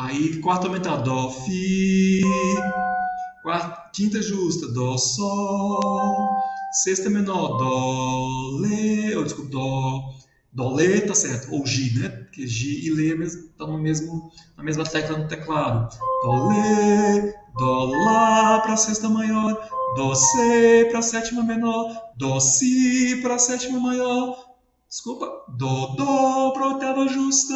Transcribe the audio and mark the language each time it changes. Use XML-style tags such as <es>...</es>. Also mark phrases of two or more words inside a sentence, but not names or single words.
<pt>Aí quarta aumentada, dó, fi. Quinta justa, dó, sol. Sexta menor, dó, lê. Ou desculpa, dó, lê, tá certo. Ou gi, né? Porque gi e lê estão na mesma tecla no teclado. Dó, lê, dó, lá para sexta maior. Dó, si para sétima menor. Dó, si para sétima maior. Desculpa, dó para oitava justa.</pt>